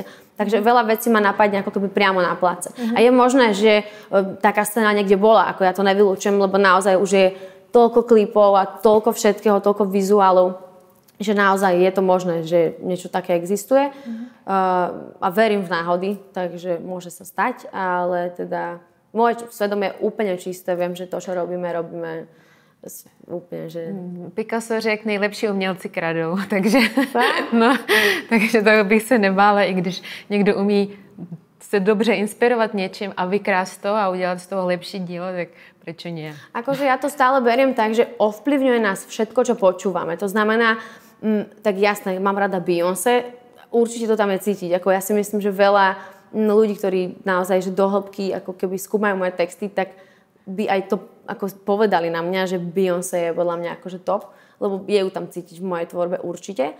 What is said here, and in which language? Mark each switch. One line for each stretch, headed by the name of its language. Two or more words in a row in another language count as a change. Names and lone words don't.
Slovak: Takže veľa vecí ma napadne ako keby priamo na place. A je možné, že taká scéna niekde bola, ako ja to nevylučujem, lebo naozaj už je toľko klipov a toľko všetkého, toľko vizuálov, že naozaj je to možné, že niečo také existuje. A verím v náhody, takže môže sa stať, ale teda moje svedomie je úplne čisté, viem, že to, čo robíme úplne, že...
Czech: Picasso řekl, nejlepší umělci kradou, takže toho bych se nebála, i když někdo umí se dobře inspirovat něčím a vykrást to a udělat z toho lepší dílo, tak
Slovak: prečo nie? Akože ja to stále beriem tak, že ovplyvňuje nás všetko, čo počúvame. To znamená, tak jasné, mám rada Beyoncé, určite to tam je cítiť. Ako ja si myslím, že veľa ľudí, ktorí naozaj že do hĺbky ako keby skúmajú moje texty, tak by aj to ako povedali na mňa, že Beyoncé je podľa mňa akože top, lebo je ju tam cítiť v mojej tvorbe určite.